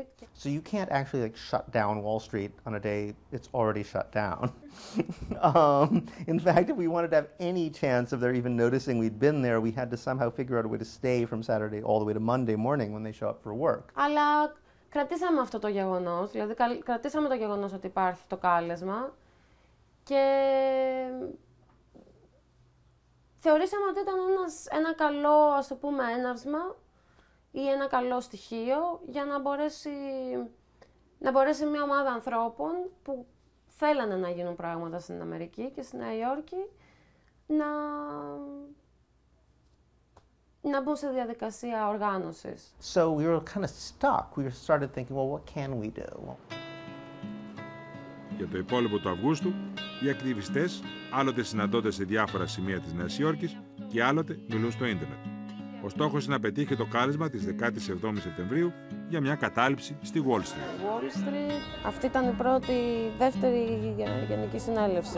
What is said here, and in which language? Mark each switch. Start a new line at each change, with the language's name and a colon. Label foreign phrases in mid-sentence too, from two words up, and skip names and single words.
English: So you can't actually like shut down Wall Street on a day it's already shut down. In fact, if we wanted to have any chance of their even noticing we'd been there, we had to somehow figure out a way to stay from Saturday all the way to Monday morning when they show up for work.
Greek: Αλλά κρατήσαμε αυτό το γεγονός, δηλαδή κρατήσαμε το γεγονός ότι υπάρχει το κάλεσμα και θεωρήσαμε ότι ήταν ένα καλό, ας το πούμε, έναυσμα ή ένα καλό στοιχείο για να μπορέσει μια ομάδα ανθρώπων που θέλανε να γίνουν πράγματα στην Αμερική και στη Νέα Υόρκη να μπουν σε διαδικασία οργάνωσης.
English: So we were kind of stuck. We started thinking, well, what can we do?
Greek: Για το υπόλοιπο του Αυγούστου, οι ακτιβιστές άλλοτε συναντώνται σε διάφορα σημεία της Νέας Υόρκης και άλλοτε μιλούν στο ίντερνετ. Ο στόχος είναι να πετύχει το κάλεσμα της 17ης Σεπτεμβρίου για μια κατάληψη στη Wall Street. Wall Street, αυτή ήταν η δεύτερη γενική συνέλευση.